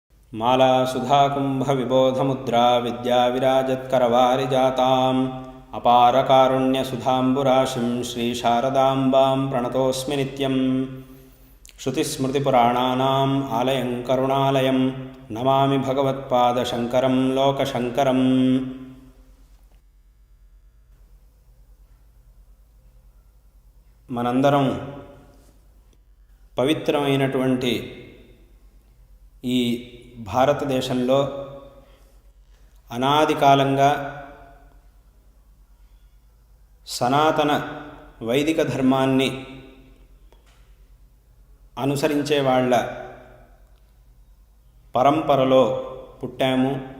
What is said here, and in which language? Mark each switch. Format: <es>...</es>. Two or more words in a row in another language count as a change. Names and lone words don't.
<sa>मालासुधाकुम्भविबोधमुद्रा विद्याविराजत्करवारिजाताम् अपारकारुण्यसुधाम्बुराशिं श्रीशारदाम्बां प्रणतोऽस्मि नित्यं। श्रुतिस्मृतिपुराणानाम् आलयं करुणालयं नमामि भगवत्पादशङ्करं लोकशङ्करम्।</sa> <te>మనందరం పవిత్రమైనటువంటి ఈ భారతదేశంలో అనాది కాలంగా సనాతన వైదిక ధర్మాన్ని అనుసరించే వాళ్ళ పరంపరలో పుట్టాము.</te>